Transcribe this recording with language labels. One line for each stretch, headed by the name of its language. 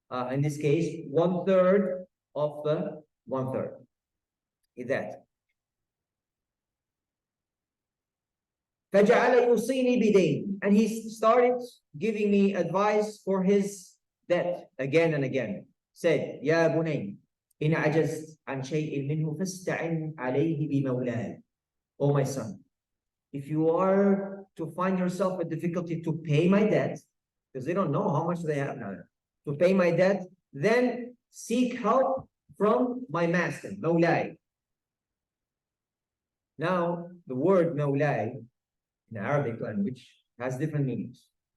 English: In this case, 1/3 of the 1/3 is that.
Arabic: فَجَعَلَ يُوصِينِي بِدَيْنِ,
English: and he started giving me advice for his debt again and again. Said,
Arabic: يَا بُنَيْ إِنْ عَجَزْتَ عَنْ شَيْءٍ مِّنْهُ فَاسْتَعِنْ عَلَيْهِ بِمَوْلَاهِ.
English: Oh my son, if you are to find yourself a difficulty to pay my debt, because they don't know how much they have now, to pay my debt, then seek help from my master, Mawlai. Now, the word Mawlai in Arabic language has different meanings.